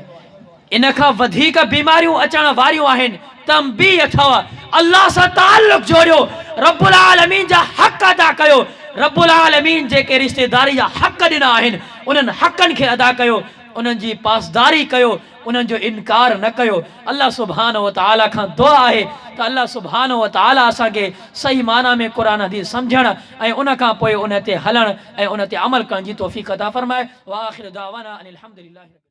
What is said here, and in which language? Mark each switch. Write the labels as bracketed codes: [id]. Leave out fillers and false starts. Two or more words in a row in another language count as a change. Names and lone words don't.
[sd] इन खां वधीक बीमारियूं अचण वारियूं आहिनि। तंबीह अथव, अल्लाह सां ताल्लुक़ जोड़ियो, [ar] رب العالمين [sd] जा हक़ अदा कयो। [ar] رب العالمين [sd] जेके रिश्तेदारी जा हक़ ॾिना आहिनि उन्हनि हक़नि खे अदा कयो। उन्हनि जी पासदारी कयो, उन्हनि जो इनकार न कयो। [ar] الله سبحانه وتعالى [sd] खां दुआ आहे त [ar] الله سبحانه وتعالى [sd] असांखे सही माना में क़ुरान हदीस सम्झणु ऐं उन खां पोइ उन ते हलणु ऐं उन ते अमल करण जी तौफ़ीक़ अता फ़रमाए। [ar] وآخر دعوانا أن الحمد لله.